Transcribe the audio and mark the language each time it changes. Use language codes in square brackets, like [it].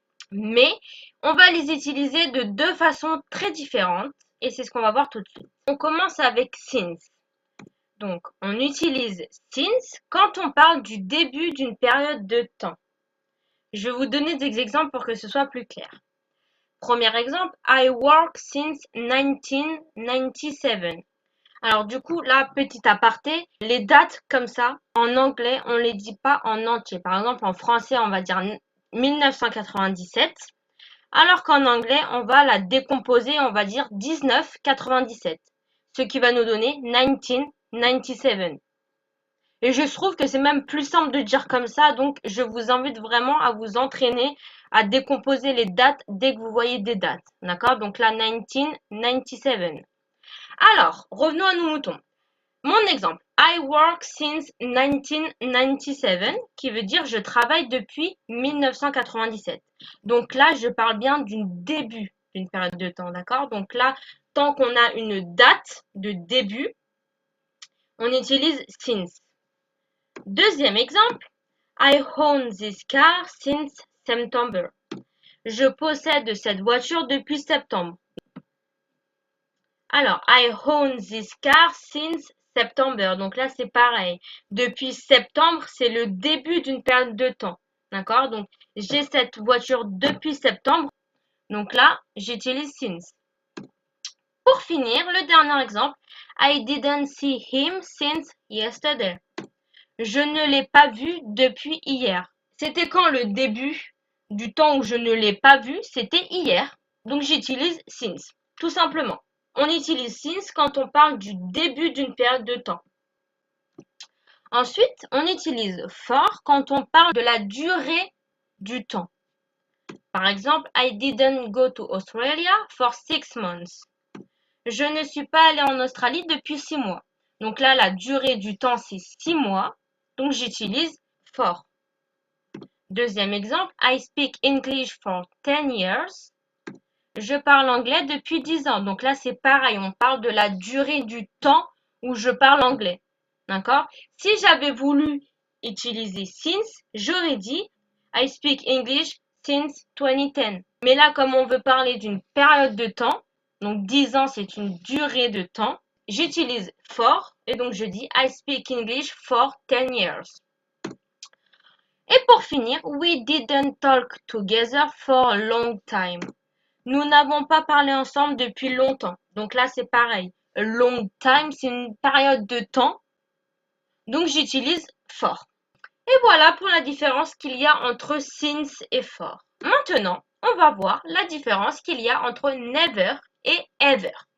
[fr] Mais on va les utiliser de deux façons très différentes et c'est ce qu'on va voir tout de suite. On commence avec since. Donc, on utilise since quand on parle du début d'une période de temps. Je vais vous donner des exemples pour que ce soit plus clair. Premier exemple, [en] I work since 1997. [fr] Alors du coup, là, petit aparté, les dates comme ça, en anglais, on les dit pas en entier. Par exemple, en français, on va dire 1997, alors qu'en anglais, on va la décomposer, on va dire 1997, ce qui va nous donner 1997. Et je trouve que c'est même plus simple de dire comme ça, donc je vous invite vraiment à vous entraîner à décomposer les dates dès que vous voyez des dates. D'accord? Donc là, 1997. Alors, revenons à nos moutons. Mon exemple, [en] I work since 1997, [fr] qui veut dire je travaille depuis 1997. Donc là, je parle bien du début d'une période de temps, d'accord? Donc là, tant qu'on a une date de début, on utilise since. Deuxième exemple, [en] I own this car since September. [fr] Je possède cette voiture depuis septembre. Alors, [en] I own this car since September. [fr] Donc là, c'est pareil. Depuis septembre, c'est le début d'une période de temps. D'accord? Donc, j'ai cette voiture depuis septembre. Donc là, j'utilise since. Pour finir, le dernier exemple. [en] I didn't see him since yesterday. [fr] Je ne l'ai pas vu depuis hier. C'était quand le début du temps où je ne l'ai pas vu? C'était hier. Donc, j'utilise since. Tout simplement. On utilise since quand on parle du début d'une période de temps. Ensuite, on utilise for quand on parle de la durée du temps. Par exemple, [en] I didn't go to Australia for 6 months. [fr] Je ne suis pas allée en Australie depuis 6 mois. Donc là, la durée du temps, c'est 6 mois. Donc j'utilise for. Deuxième exemple, [en] I speak English for 10 years. [fr] Je parle anglais depuis 10 ans. Donc là, c'est pareil. On parle de la durée du temps où je parle anglais. D'accord? Si j'avais voulu utiliser since, j'aurais dit [en] I speak English since 2010. [fr] Mais là, comme on veut parler d'une période de temps, donc 10 ans, c'est une durée de temps, j'utilise for et donc je dis [en] I speak English for 10 years. [fr] Et pour finir, [en] we didn't talk together for a long time. [fr] Nous n'avons pas parlé ensemble depuis longtemps. Donc là, c'est pareil. [en] A long time, [fr] c'est une période de temps. Donc j'utilise for. Et voilà pour la différence qu'il y a entre since et for. Maintenant, on va voir la différence qu'il y a entre never et ever.